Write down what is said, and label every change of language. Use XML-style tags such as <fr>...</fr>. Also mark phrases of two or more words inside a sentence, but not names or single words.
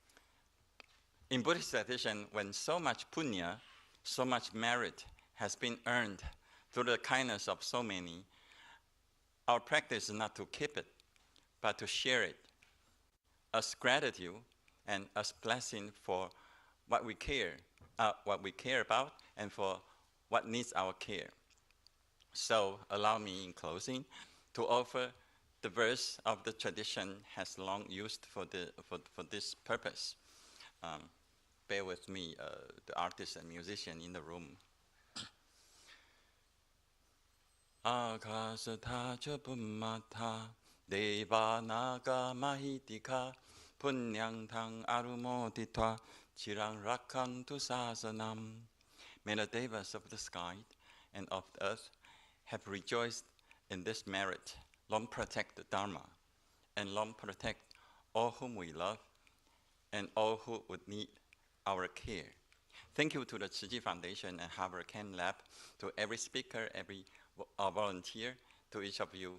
<en>In Buddhist tradition, when so much punya, so much merit has been earned through the kindness of so many, our practice is not to keep it, but to share it as gratitude and as blessing for what we care about and for what needs our care. So allow me in closing to offer the verse of the tradition has long used for this purpose. Bear with me, the artist and musician in the room.</en> <pi>Akasatha chapummata deva naga mahitika punyang tang arumoditva chirang rakantu sasanam.</pi> <en>May the devas of the sky and of the earth have rejoiced in this merit. Long protect the Dharma, and long protect all whom we love, and all who would need our care. Thank you to the Tzu Chi Foundation and Harvard CAMLab, to every speaker, every volunteer, to each of you.</en>